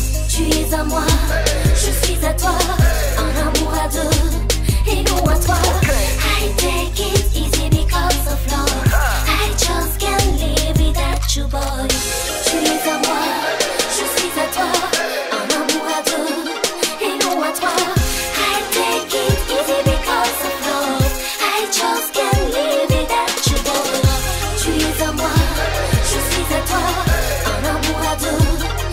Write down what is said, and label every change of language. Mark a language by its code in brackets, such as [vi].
[fr] Tu es à moi, je suis à toi, un amour à deux, et non à toi. [en] I take it easy because of love. I just can't live without you, boy. [fr] Tu es à moi, je suis à toi, un amour à deux, et non à toi. [en] I take it easy because of love. I just can't live without you, boy. [fr] Tu es à moi, je suis à toi, un amour à deux.